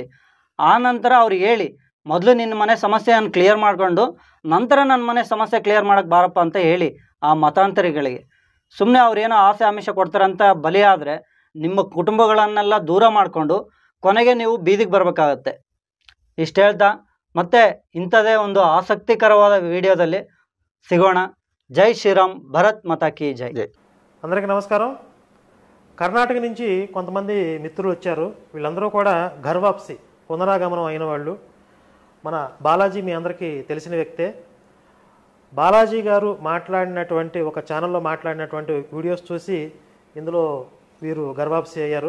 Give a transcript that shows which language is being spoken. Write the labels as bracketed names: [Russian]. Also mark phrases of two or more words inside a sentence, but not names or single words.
[Kannada] ಆ ನಂತರ ಅವ್ರಿಗೆ ಹೇಳಿ, ಮೊದಲು ನಿನ್ನ ಮನೆ ಸಮಸ್ಯೆಯನ್ನು ಕ್ಲಿಯರ್ ಮಾಡಿಕೊಂಡು ನಂತರ ನನ್ನ ಮನೆ ಸಮಸ್ಯೆ ಕ್ಲಿಯರ್ ಮಾಡೋಕ್ಕೆ ಬಾರಪ್ಪ ಅಂತ ಹೇಳಿ ಆ ಮತಾಂತರಿಗಳಿಗೆ. ಸುಮ್ಮನೆ ಅವ್ರೇನೋ ಆಸೆ ಆಮಿಷ ಕೊಡ್ತಾರಂತ ಬಲಿಯಾದರೆ ನಿಮ್ಮ ಕುಟುಂಬಗಳನ್ನೆಲ್ಲ ದೂರ ಮಾಡಿಕೊಂಡು ಕೊನೆಗೆ ನೀವು ಬೀದಿಗೆ ಬರಬೇಕಾಗತ್ತೆ. ಇಷ್ಟು ಹೇಳ್ತಾ ಮತ್ತೆ ಇಂಥದೇ ಒಂದು ಆಸಕ್ತಿಕರವಾದ ವಿಡಿಯೋದಲ್ಲಿ సిగోణ. [Hindi] जय श्री राम, भारत माता की जय. [Telugu] అందరికీ నమస్కారం. కర్ణాటక నుంచి కొంతమంది మిత్రులు వచ్చారు. వీళ్ళందరూ కూడా ఘర్వాప్సి పునరాగమనం అయిన వాళ్ళు. మన బాలాజీ మీ అందరికీ తెలిసిన వ్యక్తే. బాలాజీ గారు మాట్లాడినటువంటి ఒక ఛానల్లో మాట్లాడినటువంటి వీడియోస్ చూసి ఇందులో వీరు గర్వాప్సి అయ్యారు.